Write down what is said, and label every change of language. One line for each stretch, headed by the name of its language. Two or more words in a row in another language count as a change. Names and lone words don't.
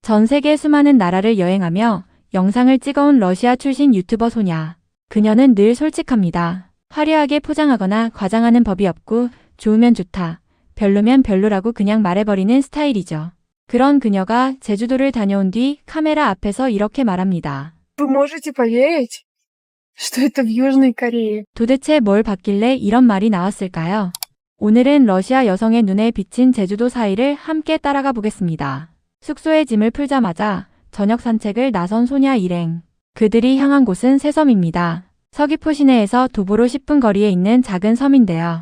Korean: 전 세계 수많은 나라를 여행하며 영상을 찍어온 러시아 출신 유튜버 소냐. 그녀는 늘 솔직합니다. 화려하게 포장하거나 과장하는 법이 없고 좋으면 좋다, 별로면 별로라고 그냥 말해버리는 스타일이죠. 그런 그녀가 제주도를 다녀온 뒤 카메라 앞에서 이렇게 말합니다.
Russian: Вы можете поверить, что это в Южной Корее?
Korean: 도대체 뭘 봤길래 이런 말이 나왔을까요? 오늘은 러시아 여성의 눈에 비친 제주도 사이를 함께 따라가 보겠습니다. 숙소에 짐을 풀자마자 저녁 산책을 나선 소냐 일행. 그들이 향한 곳은 새섬입니다. 서귀포 시내에서 도보로 10분 거리에 있는 작은 섬인데요.